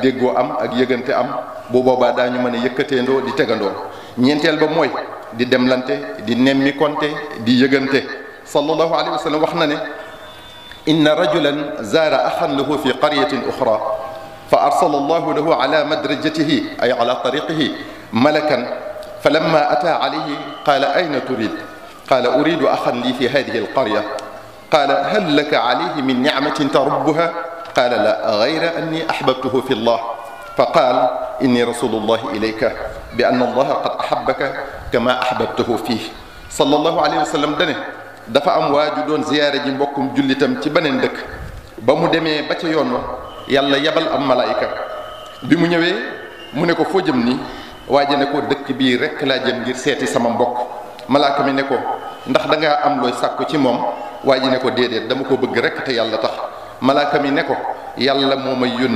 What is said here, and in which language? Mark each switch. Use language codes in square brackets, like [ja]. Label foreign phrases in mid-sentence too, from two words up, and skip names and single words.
[wo] déggoo am ak yëgante am bu boobaa daañu mën a yëkkateendoo di tegandoo ñeenteel ba mooy di demlante di nemmi konte di yëgante [ar] صلى الله عليه وسلم [wo] wax na ne [ar] إن رجلا زار أخا له في قرية أخرى فأرسل الله له على مدرجته أي على طريقه ملكا فلما أتى عليه قال أين تريد قال أريد أخا لي في هذه القرية قال هل لك عليه من نعمة تربها قال لا غير أني أحببته في الله فقال إني رسول الله إليك بأن الله قد أحبك كما أحببته فيه صلى الله عليه وسلم [wo] dane dafa am waaju doon ziyaare ji mbokkum jullitam ci beneen dëkk ba mu demee ba ca yoon wa yàlla yabal am malaayika bi mu ñëwee mu ne ko foo jëm nii waaja ne ko dëkk bii rekk laa jëm ngir seeti sama mbokk malaaka mi ne ko ndax dangaa am looy sàkku ci moom waaji ne ko déedéet dama ko bëgg rekk te yàlla tax malaaka mi ne ko yàlla moo may yónni